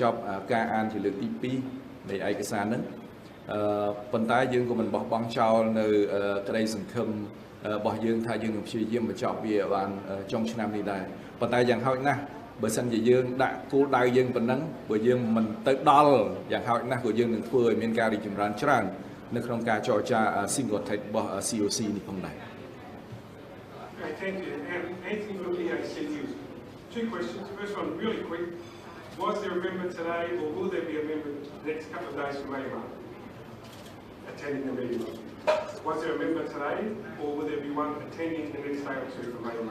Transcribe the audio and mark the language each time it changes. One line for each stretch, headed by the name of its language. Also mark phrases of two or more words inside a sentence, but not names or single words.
Khmer: ប់ការអានជាលើកទី2នៃឯកសារហ្នឹងប៉ុន្តែយើងក៏មិនបោះបង់ចោលនៅក្តីសង្ឃឹមរបស់យើងថាយើងនឹងព្យាយាមបញ្ចប់វាបានចុងឆ្នាំនេះដែរប៉ុន្តែយ៉ាងហោចណាស់បើសិនជាយើងដាក់គោលដៅយើងប៉ុណ្ណឹងបើយើងមិនទៅដល់យ៉ាងហោចណាស់ក៏យើងនឹងធ្វើឲ្យមានការរីកចម្រើនច្រើននៅក្នុងការចរចា
English: single tax
Khmer: របស់ COC នេះផងដែរ
English: Thank you. Anthony from the ACU. Two questions. First one, really quick. Was there a member today, or will there be a member the next couple of days from AMA attending the meeting? Was there a member today, or will there be one attending the next day or two from AMA?